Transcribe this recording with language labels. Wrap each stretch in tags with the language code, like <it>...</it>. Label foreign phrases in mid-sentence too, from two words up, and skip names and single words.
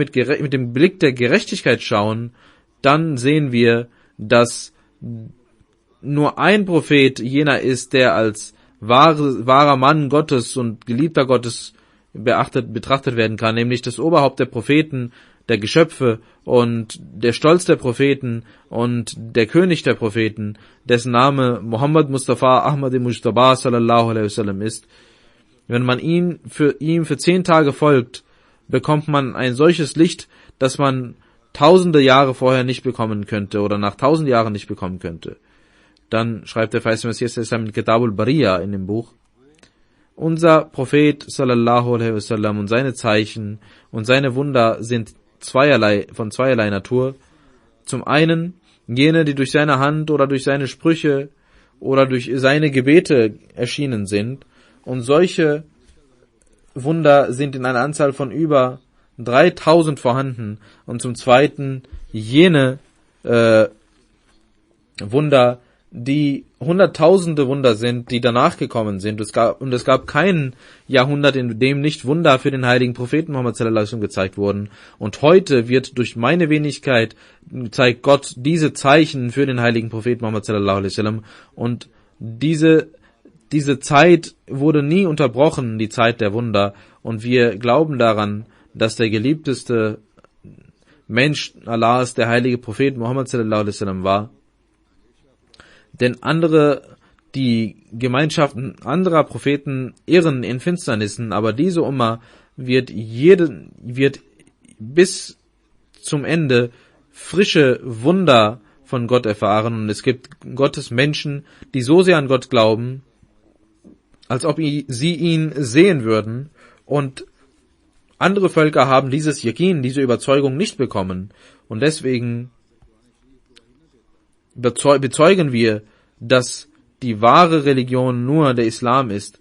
<de>mit dem Blick der Gerechtigkeit schauen, dann sehen wir, dass nur ein Prophet jener ist, der als wahrer Mann Gottes und Geliebter Gottes betrachtet werden kann, nämlich das Oberhaupt der Propheten, der Geschöpfe und der Stolz der Propheten und der König der Propheten, dessen Name Muhammad Mustafa Ahmad Mujtaba</de> <ar>صلى الله عليه وسلم</ar> <de>ist. Wenn man ihm für 10 Tage folgt, bekommt man ein solches Licht, das man tausende Jahre vorher nicht bekommen könnte oder nach 1000 Jahren nicht bekommen könnte. Dann schreibt der verheißene Messias in Kitab al-Bariya in dem Buch, unser Prophet</de> <ar>صلى الله عليه وسلم</ar> <de>und seine Zeichen und seine Wunder sind von zweierlei Natur. Zum einen jene, die durch seine Hand oder durch seine Sprüche oder durch seine Gebete erschienen sind, und solche Wunder sind in einer Anzahl von über 3000 vorhanden, und zum zweiten jene Wunder, die hunderttausende Wunder sind, die danach gekommen sind. Es gab kein Jahrhundert, in dem nicht Wunder für den heiligen Propheten Muhammad</de> <ar>صلى الله عليه وسلم</ar> <de>gezeigt wurden. Und heute wird durch meine Wenigkeit zeigt Gott diese Zeichen für den heiligen Propheten Muhammad</de> <ar>صلى الله عليه وسلم.</ar> <de>Und diese Zeit wurde nie unterbrochen, die Zeit der Wunder. Und wir glauben daran, dass der geliebteste Mensch Allahs der heilige Prophet Muhammad</de> <ar>صلى الله عليه وسلم</ar> <de>war. Denn die Gemeinschaften anderer Propheten irren in Finsternissen, aber diese Umma wird bis zum Ende frische Wunder von Gott erfahren, und es gibt Gottes Menschen, die so sehr an Gott glauben, als ob sie ihn sehen würden, und andere Völker haben dieses Yakin, diese Überzeugung nicht bekommen, und deswegen bezeugen wir, dass die wahre Religion nur der Islam ist.</de>